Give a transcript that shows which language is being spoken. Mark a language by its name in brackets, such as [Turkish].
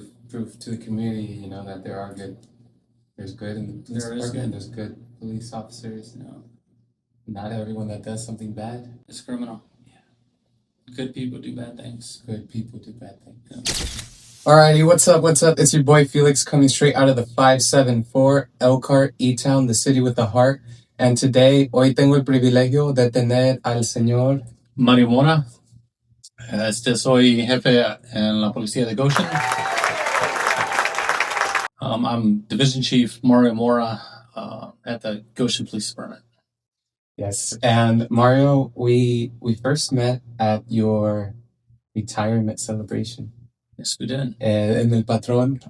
[English] Proof to the community, you know, that there's good in the police department, there's good police officers, you know. Not everyone that does something bad is criminal. Yeah. Good people do bad things. Good people do bad things. Yeah. Alrighty, what's up? It's your boy Felix coming straight out of the 574 Elkhart, E-Town, the city with the heart. And today, [Spanish] hoy tengo el privilegio de tener al señor Mora. Soy jefe en la Policía de Goshen. [English] I'm Division Chief Mora at the Goshen Police Department. Yes, and Mario, we first met at your retirement celebration. Yes, we did. In El Patron.